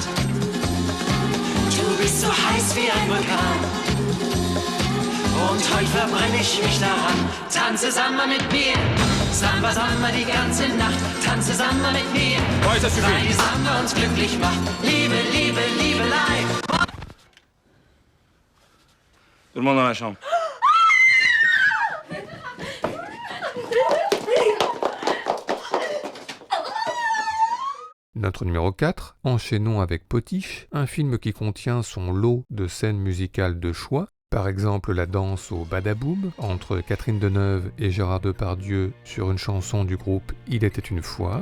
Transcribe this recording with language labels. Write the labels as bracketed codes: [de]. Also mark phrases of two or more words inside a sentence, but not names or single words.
[de] Du bist so heiß wie ein Vulkan und heute verbrenne ich mich daran. Tanze Samba mit mir, Samba, Samba die ganze Nacht, tanze Samba mit mir, weil die Samba uns glücklich macht. Liebe, Liebe, Liebelei. [fr] Tout le monde dans la chambre. Notre numéro 4, enchaînons avec Potiche, un film qui contient son lot de scènes musicales de choix, par exemple la danse au Badaboum entre Catherine Deneuve et Gérard Depardieu sur une chanson du groupe Il était une fois.